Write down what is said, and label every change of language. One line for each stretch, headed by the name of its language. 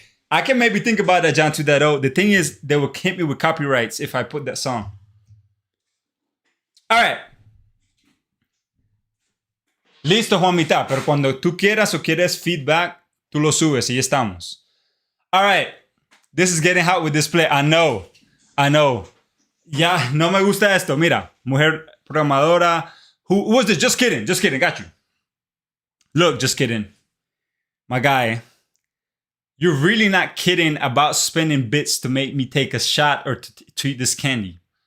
English: I can maybe think about that, John, to that. Oh, the thing is, they will hit me with copyrights if I put that song. All right.
Spanish: Listo, Juanmita, pero cuando tú quieras o quieres feedback, tú lo subes y ya estamos.
English: All right. This is getting hot with this play. I know.
Spanish: Ya, no me gusta esto.
English: Mira, mujer programadora. Who was this? Just kidding. Got you. Look, just kidding. My guy, you're really not kidding about spending bits to make me take a shot or to eat this candy.